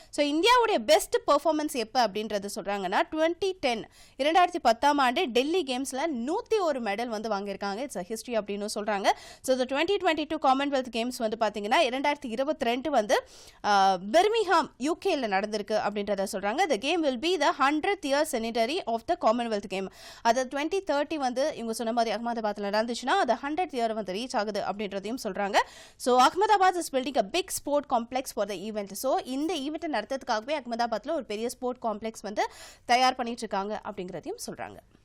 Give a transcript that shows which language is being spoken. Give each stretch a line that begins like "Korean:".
Tamil: So இந்தியாவுடைய best performance எப்போ அப்படின்றது சொல்கிறாங்கன்னா 2010ஆம் ஆண்டு டெல்லி கேம்ஸில் 101 மெடல் வந்து வாங்கியிருக்காங்க.
English: it's a history
Tamil: அப்படின்னு சொல்கிறாங்க. ஸோ இந்த 2022 காமன்வெல்த் கேம்ஸ் வந்து பார்த்தீங்கன்னா 2022 வந்து பெர்மிங்ஹாம் யூகேல நடந்திருக்கு அப்படின்றத சொல்றாங்க.
English: The game will be the 100th year centenary of the Commonwealth game.
Tamil: அது 2030 வந்து இவங்க சொன்ன மாதிரி அகமதாபாத்ல நடந்துச்சுன்னா அது 100th year வந்து ரீச் ஆகுது அப்படின்றதையும் சொல்றாங்க. So
English: Ahmedabad is building a big sport complex for the event.
Tamil: So இந்த ஈவெண்ட்டை நடத்துறதுக்காகவே அகமதாபாத்ல ஒரு பெரிய ஸ்போர்ட் காம்ப்ளெக்ஸ் வந்து தயார் பண்ணிட்டு இருக்காங்க அப்படிங்கிறதையும் சொல்றாங்க.